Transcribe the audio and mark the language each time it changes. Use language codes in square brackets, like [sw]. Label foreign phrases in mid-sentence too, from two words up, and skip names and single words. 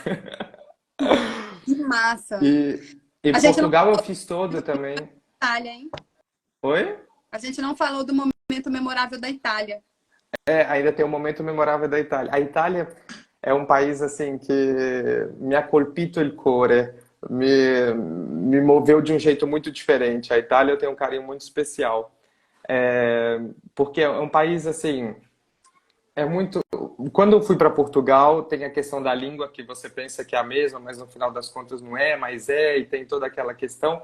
[pt] que massa. E A gente não Portugal eu fiz toda também. Itália, hein? Oi? A gente não falou do momento memorável da Itália. ainda tem um momento memorável da Itália. A Itália é um país assim que [it] me ha colpito il cuore, [pt] me moveu de um jeito muito diferente. A Itália eu tenho um carinho muito especial. Porque é um país assim, é muito. Quando eu fui para Portugal, tem a questão da língua que você pensa que é a mesma, mas no final das contas não é, mas é, e tem toda aquela questão.